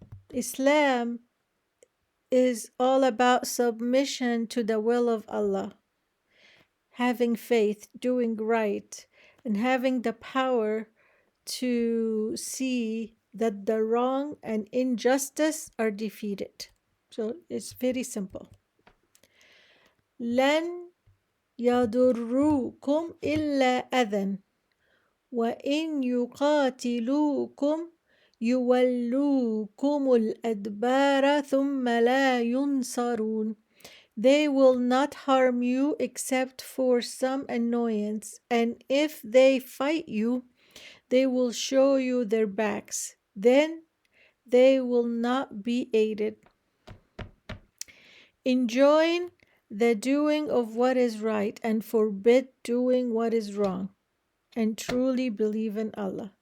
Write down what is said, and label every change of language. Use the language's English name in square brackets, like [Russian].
[English] Islam is all about submission to the will of Allah, having faith, doing right, and having the power to see that the wrong and injustice are defeated. So it's very simple. [Arabic] لن يضروكم إلا أذى وإن يقاتلوكم يولوكم الأدبار ثم لا ينصرون. [English] They will not harm you except for some annoyance, and if they fight you, they will show you their backs. Then they will not be aided. Enjoin the doing of what is right and forbid doing what is wrong, and truly believe in Allah.